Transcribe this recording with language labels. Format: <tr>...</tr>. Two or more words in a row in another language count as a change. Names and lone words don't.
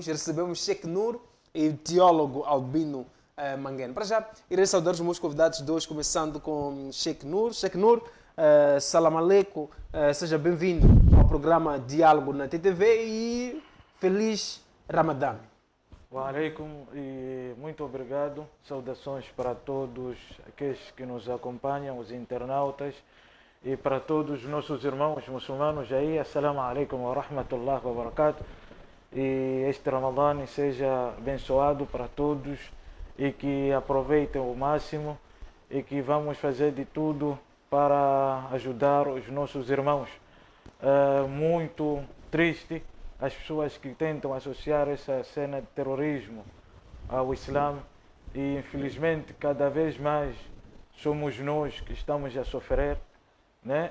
<pt>Recebemos Sheikh Nur e o teólogo Albino Mangueno. Para já, irei saudar os meus convidados de hoje, começando com Sheikh Nur. Sheikh Nur,</pt> <ar>سلام عليكم,</ar> <pt>seja bem-vindo ao programa Diálogo na TTV e feliz Ramadã.</pt> <ar>وعليكم</ar> <pt>e muito obrigado. Saudações para todos aqueles que nos acompanham, os internautas, e para todos os nossos irmãos muçulmanos aí.</pt> <ar>السلام عليكم ورحمة الله وبركاته.</ar> <pt>E este Ramadã seja abençoado para todos e que aproveitem o máximo e que vamos fazer de tudo para ajudar os nossos irmãos. Muito triste as pessoas que tentam associar essa cena de terrorismo ao Islã e infelizmente cada vez mais somos nós que estamos a sofrer, né?</pt>